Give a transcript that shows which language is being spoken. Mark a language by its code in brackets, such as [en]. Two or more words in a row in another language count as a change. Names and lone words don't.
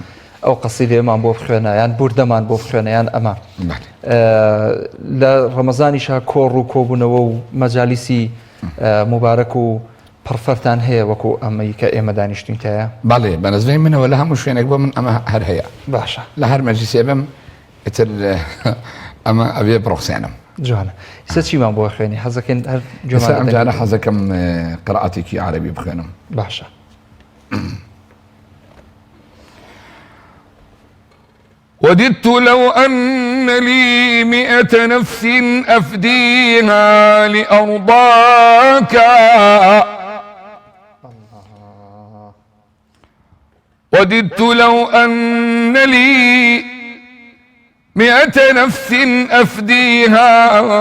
[ckb] ئەو قەسیدەیەمان بۆ بخوێنە یان بوردەمان بۆ بخوێنە یان ئەمە لە ڕەمەزانیشا کۆڕ و کۆبوونەوە و مەجالیسی مبارەک و پڕفەرتان هەیە وەکو ئەمەی کە ئێمە دانیشتوینتەیە بەڵێ بەنسبەی منەوە لە هەموو شوێنێک بۆ من ئەمە هەر هەیە باشە لە هەر مەجلیسێ بم ئیتر ئەمە ئەوێ بڕۆخسێنم جوانە ئێستا چیمان بۆ خوێنی حەزەکەن هەر ئەمجارە حەزەکەم قراءەتێکی عەرەبی بخوێنم باشە [ar] وددت لو أن لي 100 نفس أفديها لأرضاك وددت لو أن لي 100 نفس أفديها